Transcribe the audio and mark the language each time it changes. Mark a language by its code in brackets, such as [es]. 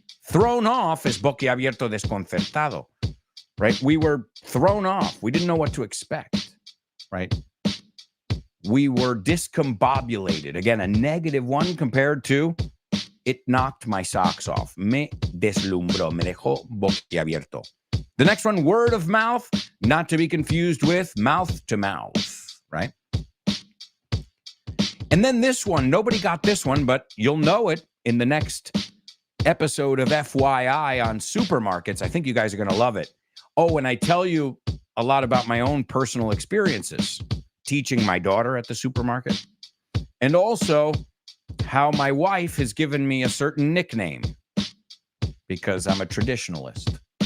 [en] Thrown off is [es] boquiabierto desconcertado, [en] right? We were thrown off. We didn't know what to expect, right? We were discombobulated. Again, a negative one compared to it knocked my socks off. [es] Me deslumbró, me dejó boquiabierto. [en] The next one, word of mouth, not to be confused with mouth to mouth, right? And then this one, nobody got this one, but you'll know it in the next episode of FYI on supermarkets. I think you guys are going to love it. Oh, and I tell you a lot about my own personal experiences teaching my daughter at the supermarket, and also how my wife has given me a certain nickname because I'm a traditionalist.